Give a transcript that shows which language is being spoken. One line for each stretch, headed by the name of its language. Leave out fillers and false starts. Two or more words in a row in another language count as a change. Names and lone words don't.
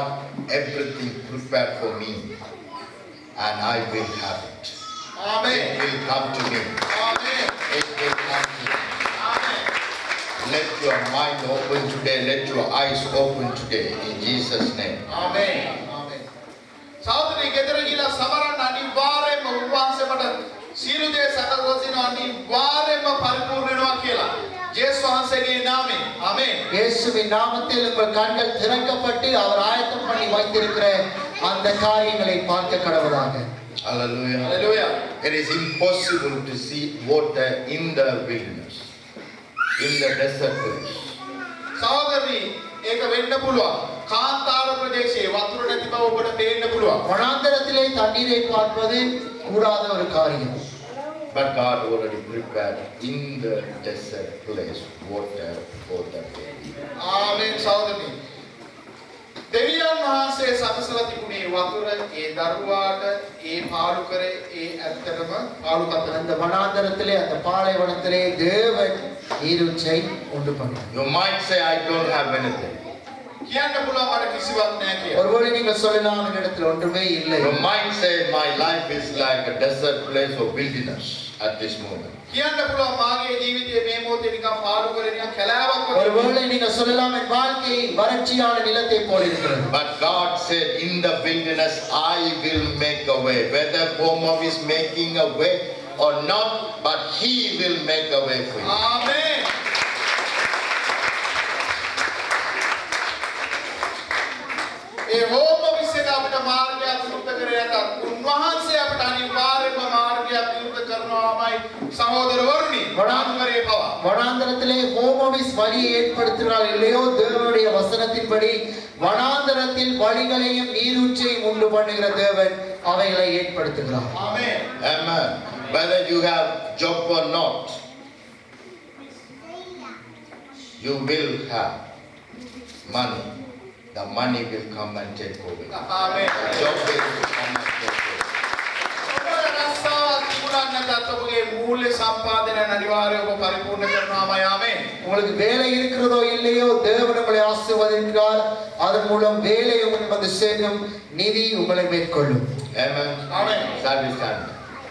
English: Everything prepared for me, and I will have it.
Sinhala: ආමෙන්.
English: It will come to me.
Sinhala: ආමෙන්.
English: It will come to me.
Sinhala: ආමෙන්.
English: Let your mind open today. Let your eyes open today. In Jesus' name.
Sinhala: ආමෙන්. සහෝදරනි ගෙදර ගිහලා සමරන්න අනිවාර්යයෙන්ම උන්වහන්සේ මට සියලු දේ සකස් අනිවාර්යයෙන්ම පරිපූර්ණ වෙනවා කියලා. ජේසුස් වහන්සේගේ නාමයෙන්. ආමේන්.
Tamil: இயேசுவின் நாமத்தில் உங்கள் கண்கள் திறக்கப்பட்டு அவர் ஆயத்தம் பண்ணி வைத்திருக்கிற அந்த காரியங்களை பார்க்க கடவுளாக.
English: Hallelujah. Hallelujah. It is impossible to see water in the wilderness, in the desert place.
Sinhala: සහෝදරනි ඒක වෙන්න පුළුවන්. කාන්තාර ප්‍රදේශයේ වතුර නැති බව ඔබට පේන්න පුළුවන්.
Tamil: வனாந்தரத்திலே தண்ணீரை பார்ப்பது கூடாத ஒரு காரியம்.
English: But God already prepared in the desert place water for the baby.
Sinhala: ආමේන් සහෝදරනි. දෙවියන් වහන්සේ සකසලා තිබුණේ වතුර ඒ දරුවාට ඒ පාලු කරේ ඒ ඇත්තටම පාලු කතන.
Tamil: அந்த வனாந்தரத்திலே அந்த பாலைவனத்திலே தேவன் நீரூற்றை உண்டு பண்ணார்.
English: You might say, I don't have anything.
Sinhala: කියන්න පුළුවන් මට කිසිවක් නැහැ කියලා.
Tamil: ஒருவேளை நீங்கள் சொல்லலாம் என்னிடத்தில் ஒன்றுமே இல்லை.
English: You might say, my life is like a desert place or wilderness at this moment.
Sinhala: කියන්න පුළුවන් මාගේ ජීවිතයේ මේ මොහොතේ නිකන් පාලු කරේ නිකන් කැලෑවක් වගේ.
Tamil: ஒருவேளை நீங்கள் சொல்லலாம் என் வாழ்க்கை வறட்சியான நிலத்தை போல் இருக்கிறது.
English: But God said, in the wilderness, I will make a way. Whether Pomov is making a way or not, but He will make a way for you.
Sinhala: ආමේන්. ඒ හෝම විශ්ේක අපිට මාර්ගයක් විවෘත කරේ නැතත් උන්වහන්සේ අපිට අනිවාර්යයෙන්ම මාර්ගයක් විවෘත කරනවාමයි සහෝදරවරුනි වනාන්තරයේ පවා.
Tamil: வனாந்தரத்திலே ஹோமோவிஸ் வழியை ஏற்படுத்துகிறார் இல்லையோ தேவனுடைய வசனத்தின்படி வனாந்தரத்தில் வழிகளையும் நீரூற்றையும் உண்டு பண்ணுகிற தேவன் அவைகளை ஏற்படுத்துகிறார்.
Sinhala: ආමේන්.
English: Amen. Whether you have job or not, you will have money. The money will come and take over.
Sinhala: ආමේන්.
English: Job will come and take over.
Sinhala: ඔබට රස්සාවක් තිබුණා නැත්නම් ඔබගේ මූල්‍ය සම්පාදනය අනිවාර්යයෙන්ම පරිපූර්ණ කරනවාමයි. ආමේන්.
Tamil: உங்களுக்கு வேலை இருக்கிறதோ இல்லையோ தேவன் உங்களை ஆசீர்வதிக்கிறார். அதன் மூலம் வேலை உங்களுக்கு வந்து சேரும், நிதி உங்களை மேற்கொள்ளும்.
English: Amen. Amen. Shall we stand?